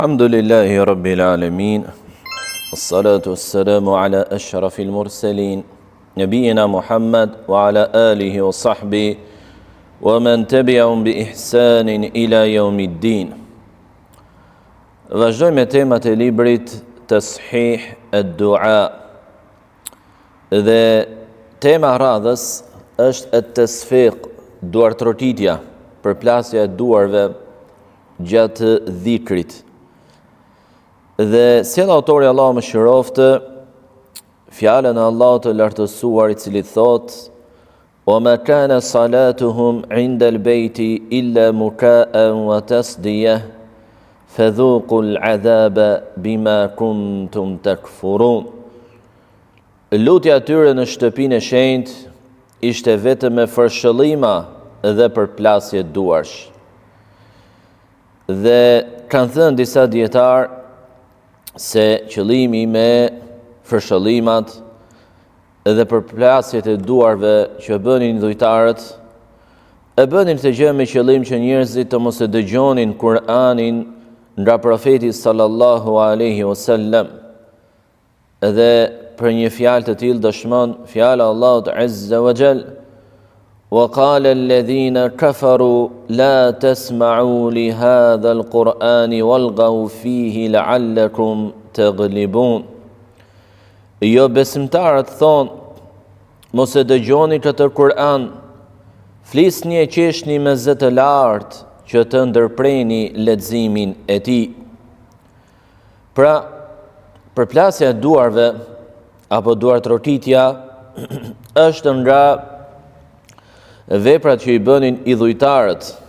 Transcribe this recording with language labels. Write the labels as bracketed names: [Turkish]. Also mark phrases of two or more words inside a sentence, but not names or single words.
[Arabic] الحمد لله رب العالمين. والصلاة والسلام على أشرف المرسلين، نبينا محمد وعلى آله وصحبه ومن تبعهم بإحسان إلى يوم الدين. [Albanian] Vazhdojmë me temat e librit Tashih ad-Du'a. Dhe tema radhës është at-tasfiq, duartrotitja, përplasja e duarve gjatë dhikrit. Dhe sjell autori Allahu mëshiroftë fjalën e Allahut të lartësuar, i cili thot: [Arabic] "وما كان صلاتهم عند البيت إلا مكاء وتصدية فذوقوا العذاب بما كنتم تكفرون." [Albanian] Lutja e tyre në shtëpinë e shenjtë ishte vetëm me fërshëllima dhe përplasje duarsh. Dhe kanë thënë disa dietar se qëllimi me fërshëllimat dhe përplasjet e duarve që bënin dhujtarët, e bënin të gjë me qëllim që njerëzit të mos e dëgjonin Kur'anin nga profeti [Arabic] صلى الله عليه وسلم. [Albanian] Dhe për një fjalë të tillë dëshmon fjala e Allahut [Arabic] عز وجل: وقال الذين كفروا لا تسمعوا لهذا القرآن والغوا فيه لعلكم تغلبون. [Albanian] Jo besimtarët thonë: mos e dëgjoni këtë Kur'an, flisni e qeshni me zë të lartë që të ndërpreni leximin e tij. Pra, përplasja e duarve apo duartrotitja është nga veprat që i bënin idhujtarët,